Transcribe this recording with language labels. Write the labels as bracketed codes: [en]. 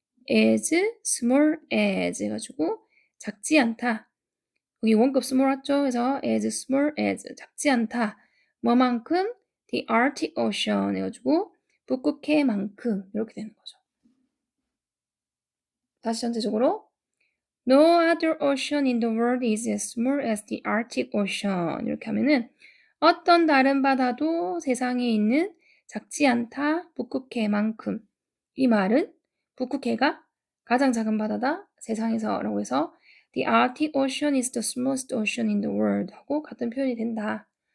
[ko] as small as 해가지고 작지 않다. 여기 원급 small 왔죠? 그래서 as small as 작지 않다. 뭐만큼? the Arctic Ocean 해가지고 북극해만큼 이렇게 되는 거죠. [en] 다시 전체적으로 No other ocean in the world is as small as the Arctic Ocean. [ko] 이렇게 하면은 어떤 다른 바다도 세상에 있는 작지 않다 북극해만큼. 이 말은 북극해가 가장 작은 바다다 세상에서 라고 해서 [en] The Arctic Ocean is the smallest ocean in the world [ko] 하고 같은 표현이 된다.